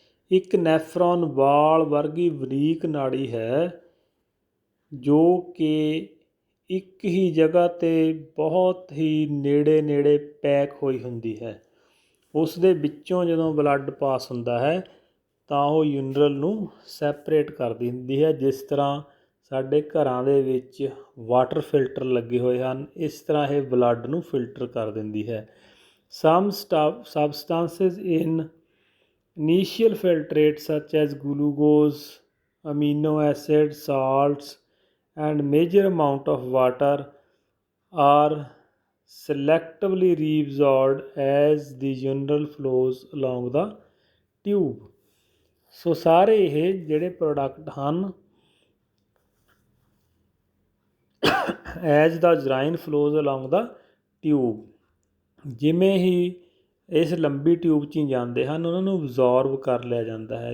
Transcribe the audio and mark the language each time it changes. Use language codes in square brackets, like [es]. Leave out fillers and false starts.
[pa] ਇੱਕ ਨੈਫਰੋਨ ਵਾਲ ਵਰਗੀ ਬਰੀਕ ਨਾੜੀ ਹੈ ਜੋ ਕਿ ਇੱਕ ਹੀ ਜਗ੍ਹਾ 'ਤੇ ਬਹੁਤ ਹੀ ਨੇੜੇ ਪੈਕ ਹੋਈ ਹੁੰਦੀ ਹੈ। ਉਸ ਦੇ ਵਿੱਚੋਂ ਜਦੋਂ ਬਲੱਡ ਪਾਸ ਹੁੰਦਾ ਹੈ ਤਾਂ ਉਹ ਯੂਨਰਲ ਨੂੰ ਸੈਪਰੇਟ ਕਰਦੀ ਹੁੰਦੀ ਹੈ। ਜਿਸ ਤਰ੍ਹਾਂ ਸਾਡੇ ਘਰਾਂ ਦੇ ਵਿੱਚ ਵਾਟਰ ਫਿਲਟਰ ਲੱਗੇ ਹੋਏ ਹਨ, ਇਸ ਤਰ੍ਹਾਂ ਇਹ ਬਲੱਡ ਨੂੰ ਫਿਲਟਰ ਕਰ ਦਿੰਦੀ ਹੈ। [en] Some substances in initial filtrate such as glucose, amino acids, salts and major amount of water are selectively reabsorbed as the urinal flows along the tube। [pa] ਸੋ ਸਾਰੇ ਇਹ ਜਿਹੜੇ ਪ੍ਰੋਡਕਟ ਹਨ [en] as the urine flows along the tube, [pa] ਜਿਵੇਂ ਹੀ ਇਸ ਲੰਬੀ tube 'ਚ ਹੀ ਜਾਂਦੇ ਹਨ ਉਹਨਾਂ ਨੂੰ ਅਬਜ਼ੋਰਬ ਕਰ ਲਿਆ ਜਾਂਦਾ ਹੈ।